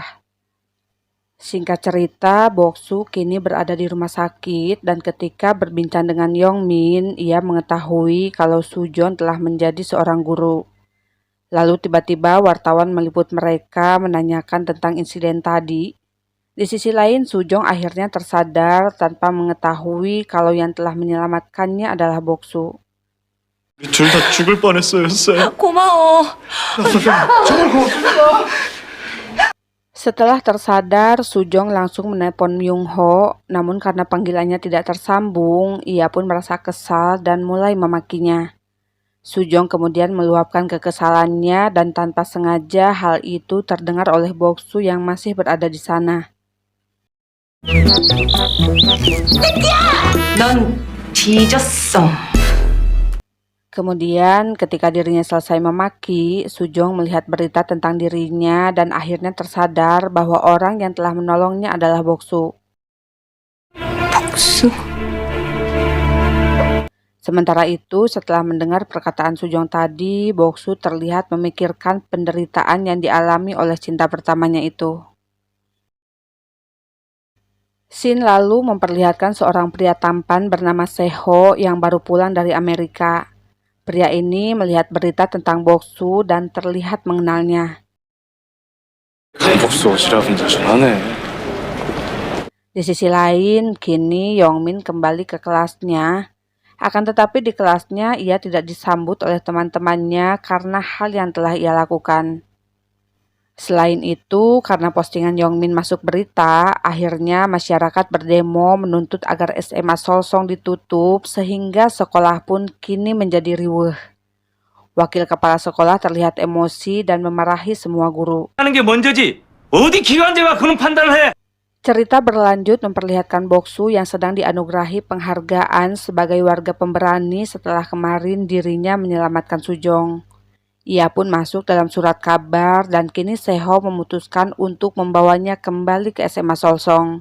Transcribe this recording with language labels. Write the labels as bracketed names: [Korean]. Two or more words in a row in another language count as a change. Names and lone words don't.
[Indonesian] Singkat cerita, Boksu kini berada di rumah sakit dan ketika berbincang dengan Yongmin, ia mengetahui kalau Sujon telah menjadi seorang guru. Lalu tiba-tiba wartawan meliput mereka menanyakan tentang insiden tadi. Di sisi lain, Sujong akhirnya tersadar tanpa mengetahui kalau yang telah menyelamatkannya adalah Boksu. [Korean] 우리 둘 다 죽을 뻔했어요, 쌤. 고마워. 정말 고맙습니다. [Indonesian] Setelah tersadar, Sujong langsung menelpon Myung-ho, namun karena panggilannya tidak tersambung, ia pun merasa kesal dan mulai memakinya. Sujong kemudian meluapkan kekesalannya dan tanpa sengaja hal itu terdengar oleh Boksu yang masih berada di sana. [Korean] 넌 뒤졌어. [Indonesian] Kemudian ketika dirinya selesai memaki, Sujong melihat berita tentang dirinya dan akhirnya tersadar bahwa orang yang telah menolongnya adalah Boksu. 복수? Sementara itu, setelah mendengar perkataan Sujong tadi, Boksu terlihat memikirkan penderitaan yang dialami oleh cinta pertamanya itu. Scene lalu memperlihatkan seorang pria tampan bernama Seho yang baru pulang dari Amerika. Pria ini melihat berita tentang Boksu dan terlihat mengenalnya. [Korean] 복수 옷이라 분자전하네. [Indonesian] Di sisi lain, kini Yongmin kembali ke kelasnya. Akan tetapi di kelasnya ia tidak disambut oleh teman-temannya karena hal yang telah ia lakukan. Selain itu, karena postingan Yongmin masuk berita, akhirnya masyarakat berdemo menuntut agar SMA Solsong ditutup sehingga sekolah pun kini menjadi riweuh. Wakil kepala sekolah terlihat emosi dan memarahi semua guru. [Korean] 하는 게 먼저지. 어디 기관제가 그런 판단을 해? [Indonesian] Cerita berlanjut memperlihatkan Boksu yang sedang dianugerahi penghargaan sebagai warga pemberani setelah kemarin dirinya menyelamatkan Sujong. Ia pun masuk dalam surat kabar dan kini Seho memutuskan untuk membawanya kembali ke SMA Solsong.